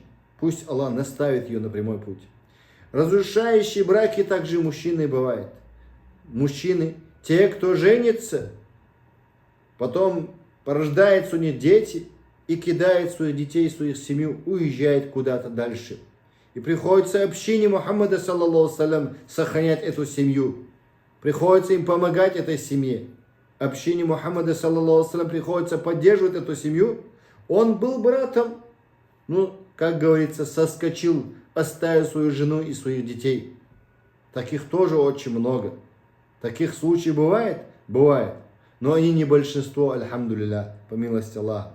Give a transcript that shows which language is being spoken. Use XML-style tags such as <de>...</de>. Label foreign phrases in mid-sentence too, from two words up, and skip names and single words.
<ru>Пусть Аллах наставит ее на прямой путь. Разрушающие браки также мужчины бывают. Мужчины, те, кто женится, потом порождаются у них дети и кидает своих детей, свою семью, уезжает куда-то дальше. И приходится общине Мухаммада,</ru> <ar>صلى الله عليه وسلم,</ar> <ru>сохранять эту семью. Приходится им помогать этой семье. Общине Мухаммада,</ru> <ar>صلى الله عليه وسلم,</ar> <ru>приходится поддерживать эту семью. Он был братом, как говорится, соскочил, оставил свою жену и своих детей. Таких тоже очень много. Таких случаев бывает? Бывает. Но они не большинство, альхамдулилля, по милости Аллаха.</ru>